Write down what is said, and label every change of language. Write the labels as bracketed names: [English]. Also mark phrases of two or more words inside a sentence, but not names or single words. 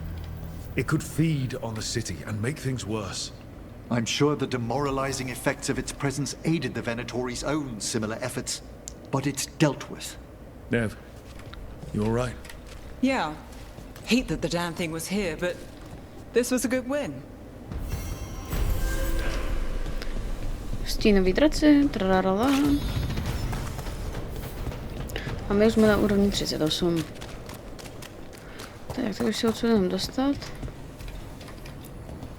[English] It could feed on the city and make things worse. I'm sure the demoralizing effects of its presence aided the Venatori's own similar efforts, but it's dealt with. Nev, you all right? Yeah. Hate that the damn thing was here, but this was a good win. [Czech] Stínový draci, trararala. A my už jsme na úrovni 38. Tak už se odsud jenom dostat.